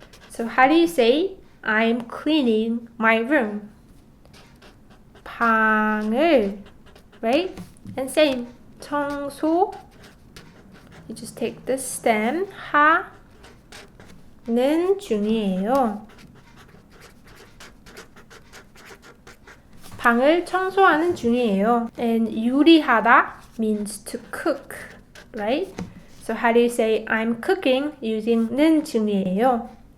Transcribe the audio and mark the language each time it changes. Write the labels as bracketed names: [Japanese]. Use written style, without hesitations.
[English] So how do you say I'm cleaning my room? 방을, right? And same, 청소. You just take the stem, [Korean] 하는 중이에요. 방을 청소하는 중이에요. [English] And 요리하다 means to cook, right? So how do you say I'm cooking using 는 중이에요?